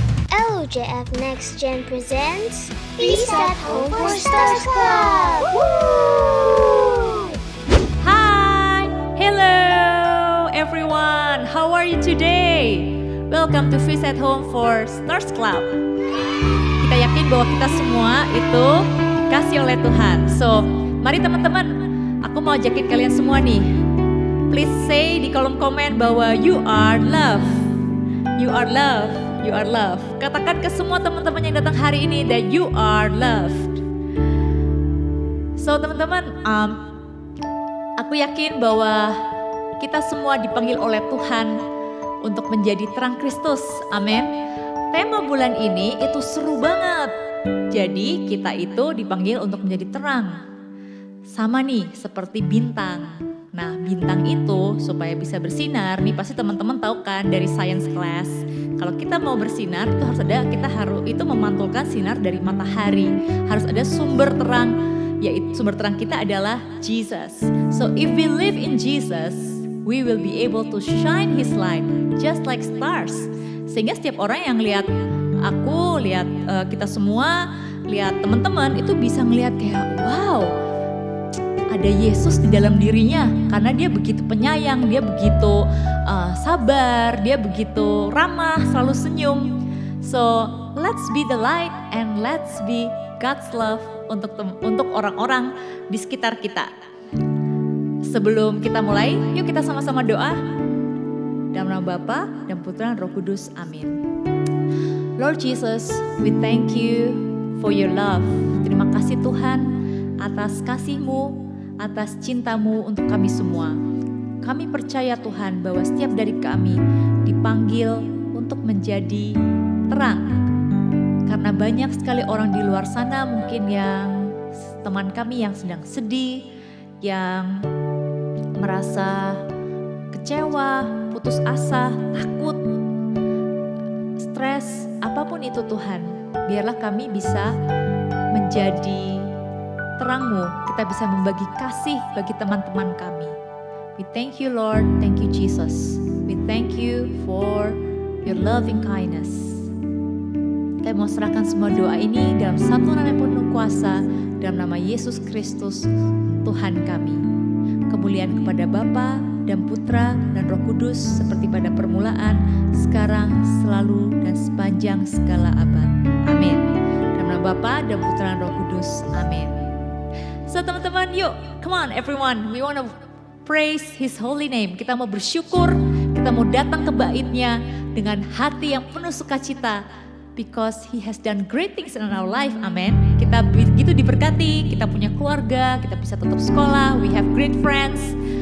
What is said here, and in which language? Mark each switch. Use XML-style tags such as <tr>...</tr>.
<en>WJF Next Gen presents Feast at Home for Stars Club! Woo! Hi! Hello everyone! How are you today? Welcome to Feast at Home for Stars Club.</en> <id>Kita yakin bahwa kita semua itu kasih oleh Tuhan.</id> <en>So,</en> <id>mari teman-teman, aku mau ajakin kalian semua nih.</id> <en>Please say</en> <id>di kolom komen bahwa</id> <en>you are love. You are love. You are love.</en> <id>Katakan ke semua teman-teman yang datang hari ini</id> <en>that you are loved. So</en> <id>teman-teman, aku yakin bahwa kita semua dipanggil oleh Tuhan untuk menjadi terang Kristus. Amin. Tema bulan ini itu seru banget. Jadi kita itu dipanggil untuk menjadi terang. Sama nih seperti bintang. Nah, bintang itu supaya bisa bersinar, nih pasti teman-teman tahu kan dari science class. Kalau kita mau bersinar itu harus itu memantulkan sinar dari matahari. Harus ada sumber terang, yaitu sumber terang kita adalah Jesus.</id> <en>So if we live in Jesus, we will be able to shine His light just like stars.</en> <id>Sehingga setiap orang yang lihat aku, lihat kita semua, lihat teman-teman itu bisa ngelihat kayak wow. Ada Yesus di dalam dirinya karena dia begitu penyayang, dia begitu sabar, dia begitu ramah, selalu senyum. So let's be the light and let's be God's love untuk orang-orang di sekitar kita. Sebelum kita mulai, yuk kita sama-sama doa. Dalam nama Bapa dan Putra dan Roh Kudus, amin.</id> <en>Lord Jesus, we thank you for your love.</en> <id>Terima kasih Tuhan atas kasih-Mu, atas cintamu untuk kami semua. Kami percaya Tuhan bahwa setiap dari kami dipanggil untuk menjadi terang. Karena banyak sekali orang di luar sana mungkin yang teman kami yang sedang sedih, yang merasa kecewa, putus asa, takut, stres, apapun itu Tuhan. Biarlah kami bisa menjadi terang-Mu, kita bisa membagi kasih bagi teman-teman kami.</id> <en>We thank you Lord, thank you Jesus. We thank you for your loving kindness.</en> <id>Kami mau serahkan semua doa ini dalam satu nama yang penuh kuasa, dalam nama Yesus Kristus, Tuhan kami. Kemuliaan kepada Bapa dan Putra dan Roh Kudus seperti pada permulaan, sekarang, selalu, dan sepanjang segala abad. Amin. Dalam nama Bapa dan Putra dan Roh Kudus. Amin. So teman-teman, yuk,</id> <en>come on everyone, we want to praise His holy name.</en> <id>Kita mau bersyukur, kita mau datang ke bait-Nya dengan hati yang penuh sukacita,</id> <en>because He has done great things in our life, amen.</en> <id>Kita begitu diberkati, kita punya keluarga, kita bisa tetap sekolah,</id> <en>we have great friends.</en>